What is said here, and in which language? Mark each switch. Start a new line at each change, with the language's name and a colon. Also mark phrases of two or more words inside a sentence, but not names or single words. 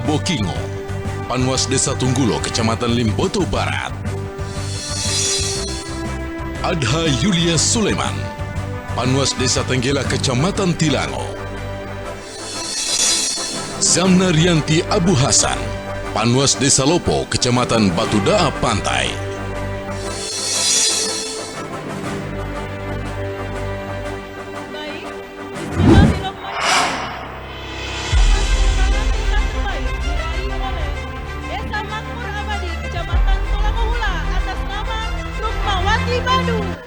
Indonesian: Bokingo, Panwas Desa Tunggulo, Kecamatan Limboto Barat. Adha Yulia Suleman, Panwas Desa Tenggela, Kecamatan Tilango. Zamna Rianti Abu Hasan, Panwas Desa Lopo, Kecamatan Batu Daa Pantai. Desa Makmur Abadi, Kecamatan Tolango Hula atas nama Rukmawati Badu.